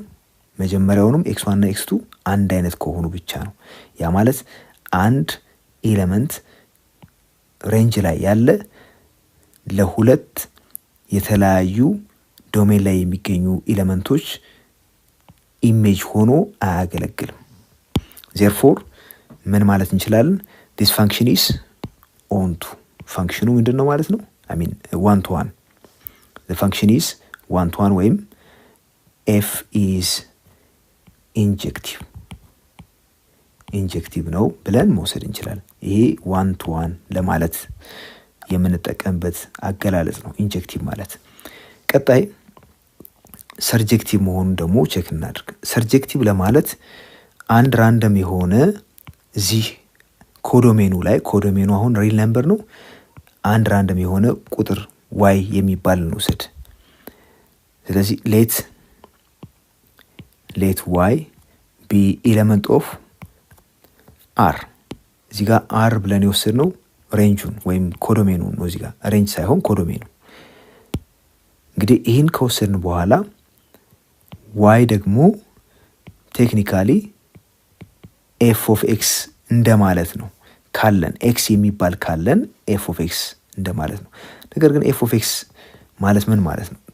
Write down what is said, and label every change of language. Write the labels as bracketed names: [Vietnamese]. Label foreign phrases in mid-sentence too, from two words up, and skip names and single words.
[Amharic] መጀመሪያውንም x1 እና x2 አንድ አይነት ከሆኑ ብቻ ነው። ያ ማለት አንድ ኤሌመንት ሬንጅ ላይ ያለ ለሁለት የተለያዩ ዶሜን ላይ የሚገኙ ኤሌመንቶች ኢሜጅ ሆኖ አያገለግልም። therefore ምን ማለት እንችላለን? [English] this function is onto [Amharic] ፋንክሽኑ ምንድነው ማለት ነው? [English] I mean one to one. the function is one to one ወይም f is injective [Amharic] ነው ብለን መውሰድ እንችላለን። ይሄ [English] one to one [Amharic] ለማለት የምንጠቀምበት አገላለጽ ነው ኢንጀክቲቭ ማለት። ቀጣይ ሰርጀክቲቭ መሆኑን ደግሞ ቼክ እናድርግ። ሰርጀክቲቭ ለማለት አንድ ራንደም የሆነ እዚህ ኮዶሜኑ ላይ ኮዶሜኑ አሁን [English] real number [Amharic] ነው። አንድ ራንደም የሆነ ቁጥር y የሚባል እንውሰድ። ስለዚህ let [English] y be element of r [Amharic] እዚህ ጋር r ብለን የወሰድነው ሬንጁን ወይም ኮዶሜኑን ነው። እዚህ ጋር ሬንጅ ሳይሆን ኮዶሜኑ። እንግዲህ ይሄን ከወሰድን በኋላ y ደግሞ ቴክኒካሊ [English] f of x [Amharic] እንደማለት ነው። ካለን x የሚባል ካለን [English] f of x [Amharic] እንደማለት ነው። ነገር ግን [English] f of x [Amharic] ማለት ምን ማለት ነው?